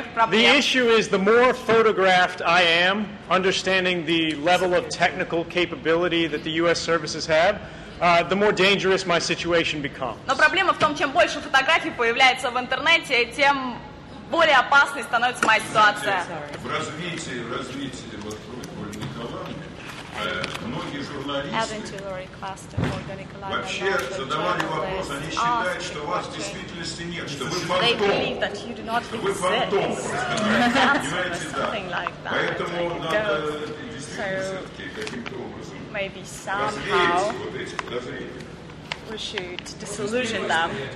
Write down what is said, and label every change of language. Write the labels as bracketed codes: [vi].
[en] The issue is the more photographed I am, understanding the level of technical capability that the U.S. services have, the more dangerous my situation becomes. [ru] Но проблема в том, чем больше фотографий появляется в интернете, тем более опасной становится моя ситуация. В развитии вот просьбы Николая многие журналисты вообще задавали вопрос, они считают, что вас в действительности нет, что вы фантом. Что вы фантом просто, понимаете, да. Поэтому надо действительно все-таки каким-то образом развеять вот эти подозрения. [en] We should disillusion them.